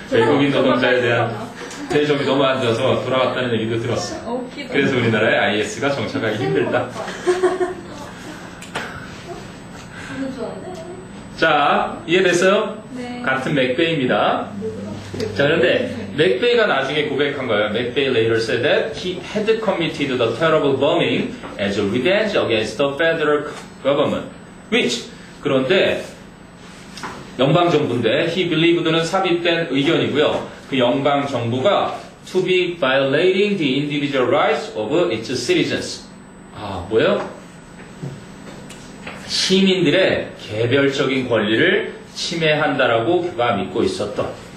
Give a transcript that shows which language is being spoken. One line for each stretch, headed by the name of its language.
Korean: 외국인 노동자에 대한 대접이 너무 안 좋아서 돌아왔다는 얘기도 들었어요. 그래서 우리나라에 IS가 정착하기 힘들다. 자, 이해됐어요? 네. 같은 맥베이입니다. 자, 그런데 맥베이가 나중에 고백한 거예요.
English: 맥베이 later said that he had committed the terrible bombing as a revenge against the federal government. which
Korean: 그런데 연방정부인데
English: he believed
Korean: 는 삽입된 의견이고요. 그 연방정부가
English: to be violating the individual rights of its citizens.
Korean: 뭐예요? 시민들의 개별적인 권리를 침해한다라고 그가 믿고 있었던.